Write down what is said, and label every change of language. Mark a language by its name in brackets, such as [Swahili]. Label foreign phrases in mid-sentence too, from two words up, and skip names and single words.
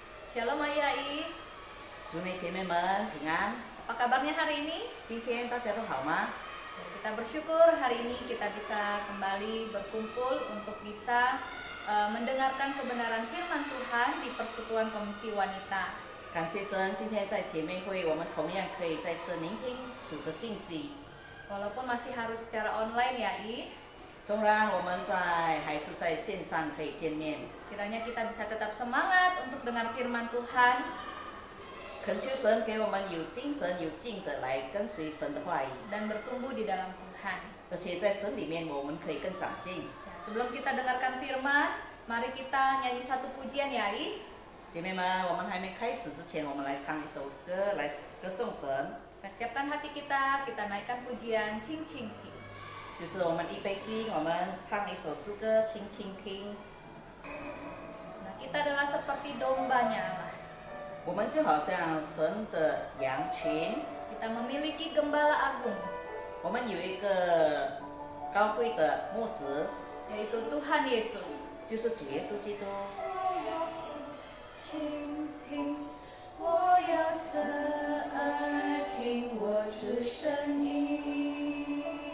[Indonesian] Shalom Ayah Ai, [Chinese] 主内姐妹们平安。 [Indonesian] apa kabarnya hari ini? [Chinese] 今天大家都好吗？ [Indonesian] Kita bersyukur hari ini kita bisa kembali berkumpul untuk bisa mendengarkan kebenaran firman Tuhan di Persekutuan Komisi Wanita. [Chinese] 感谢神，今天在姐妹会，我们同样可以再次聆听主的信息。 [Indonesian] Walaupun masih harus secara online ya I, [Chinese] 纵然我们还是在线上可以见面， [Indonesian] kiranya kita bisa tetap semangat untuk dengar firman Tuhan, [Chinese] 恳求神给我们有精神、有劲的来跟随神的话语， [Indonesian] dan bertumbuh di dalam Tuhan. [Chinese] 而且在神里面我们可以更长进。 [Indonesian] Ya, sebelum kita dengarkan firman, mari kita nyanyi satu pujian ya I. [Chinese] 姐妹们，我们还没开始之前，我们来唱一首歌来歌颂神， [Indonesian] Kita siapkan hati kita naikkan pujian Cing Cing Ting. [Chinese] 就是我们预备心，我们唱一首诗歌，轻轻听。 [Indonesian] Nah, kita adalah seperti dombanya Allah. [Chinese] 我们就好像神的羊群， [Indonesian] Kita memiliki gembala agung, [Chinese] 我们有一个高贵的牧者， [Indonesian] yaitu Tuhan Yesus. [Chinese] 就是主耶稣基督。倾听，我要侧耳听我主声音。